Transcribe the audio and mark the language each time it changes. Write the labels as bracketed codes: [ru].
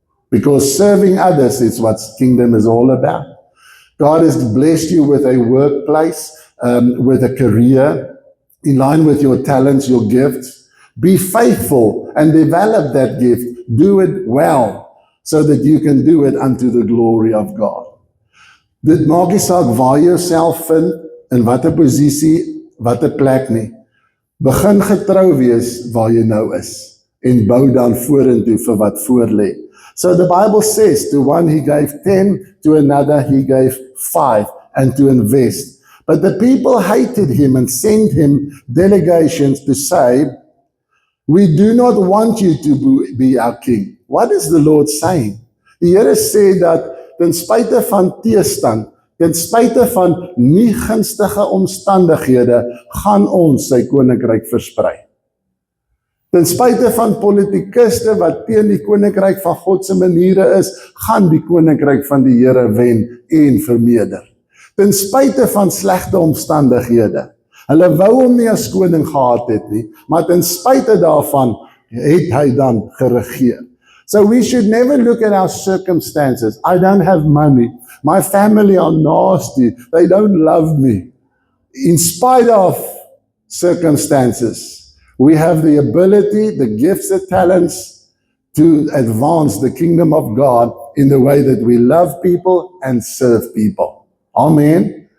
[en] Because serving others is what kingdom is all about. God has blessed you with a workplace, with a career, in line with your talents, your gifts. Be faithful and develop that gift. Do it well so that you can do it unto the glory of God. [af] Dit maak nie saak waar jy jouself vind, in watter posisie, watter plek nie. Begin getrou wees waar jy nou is en bou dan vorentoe vir wat voor lê. [en] So the Bible says, to one he gave 10, to another he gave 5, and to invest. But the people hated him and sent him delegations to say, we do not want you to be our king. What is the Lord saying? [af] Die Here sê dat ten spyte van teestand, Ten spyte van nie gunstige omstandighede, gaan ons sy koninkryk versprei. Ten spyte van politikuste wat teen die koninkryk van God se maniere is, gaan die koninkryk van die Here wen en vermeerder. Ten spyte van slegte omstandighede. Hulle wou hom nie as koning gehad het nie, maar ten spyte daarvan het hy dan geregeer. [en] So we should never look at our circumstances. I don't have money. My family are nasty. They don't love me. In spite of circumstances, we have the ability, the gifts, the talents to advance the kingdom of God in the way that we love people and serve people. Amen.